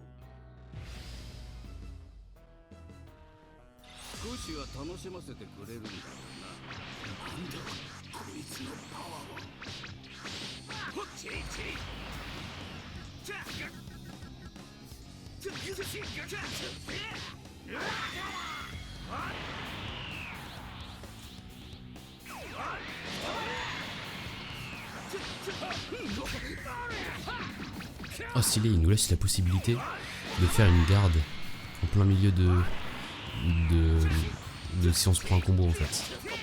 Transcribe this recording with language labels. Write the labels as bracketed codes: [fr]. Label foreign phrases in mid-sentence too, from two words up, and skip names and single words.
[ja] 少しは楽しませてくれるんだろうな。なんだこいつのパワーは。ほっちいちい。チャッガッ。チャッガッ。チャッガッ。チャッガッ。 [fr] Oh stylé, il nous laisse la possibilité de faire une garde en plein milieu de si on se prend un combo en fait.